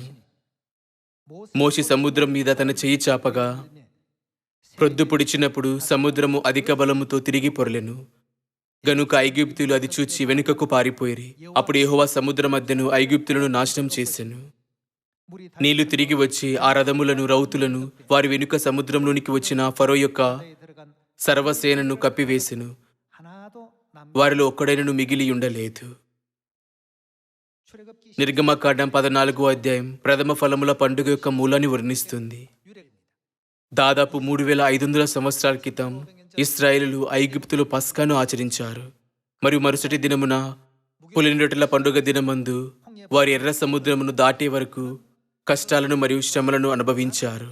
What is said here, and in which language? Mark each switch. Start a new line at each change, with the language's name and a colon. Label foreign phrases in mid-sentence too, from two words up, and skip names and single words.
Telugu: మోషే సముద్రం మీద తన చెయ్యి చాపగా ప్రొద్దు పొడిచినప్పుడు సముద్రము అధిక బలముతో తిరిగి పొరలెను. గనుక ఐగుప్తులు అది చూచి వెనుకకు పారిపోయిరి. అప్పుడు యెహోవా సముద్ర మధ్యను ఐగుప్తులను నాశనం చేసెను.
Korean: 물이
Telugu: నీళ్లు తిరిగి వచ్చి ఆ రథములను రౌతులను వారి వెనుక సముద్రంలోనికి వచ్చిన ఫరో యొక్క
Korean: 바다에 들어간
Telugu: సర్వసేనను కప్పివేసెను.
Korean: 하나도 남
Telugu: వారిలో ఒక్కడైనను మిగిలి ఉండలేదు.
Korean: 출애굽기
Telugu: నిర్గమకాండం 14 అధ్యాయం ప్రథమ ఫలముల పండుగ యొక్క మూలాన్ని వర్ణిస్తుంది.
Korean: 유래입니다.
Telugu: దాదాపు 3500 సంవత్సరాల క్రితం ఇశ్రాయేలులు ఐగుప్తులో పస్కాను ఆచరించారు. మరియు మరుసటి దినమున పులిని రొట్టెల పండుగ దినమందు వారి ఎర్ర సముద్రమును దాటే వరకు కష్టాలను మరియు శ్రమలను అనుభవించారు.